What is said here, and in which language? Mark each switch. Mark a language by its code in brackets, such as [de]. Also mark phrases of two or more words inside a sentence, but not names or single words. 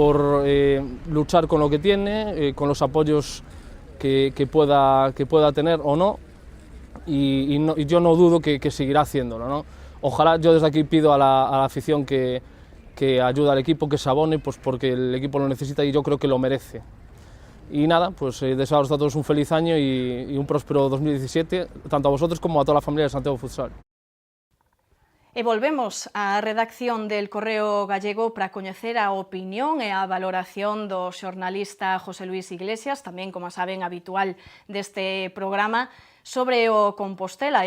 [es] Por luchar con lo que tiene, con los apoyos que pueda tener o no, y yo no dudo que seguirá haciéndolo, ¿no? Ojalá, yo desde aquí pido a la afición que ayude al equipo, que se abone, pues porque el equipo lo necesita y yo creo que lo merece. Y nada, pues desearos a todos un feliz año y un próspero 2017, tanto a vosotros como a [gl] toda a familia [es] de Santiago Futsal. [gl] E volvemos á redacción del Correo Gallego para coñecer a opinión e a valoración do xornalista José Luis Iglesias, tamén, como saben, habitual deste programa, sobre o Compostela.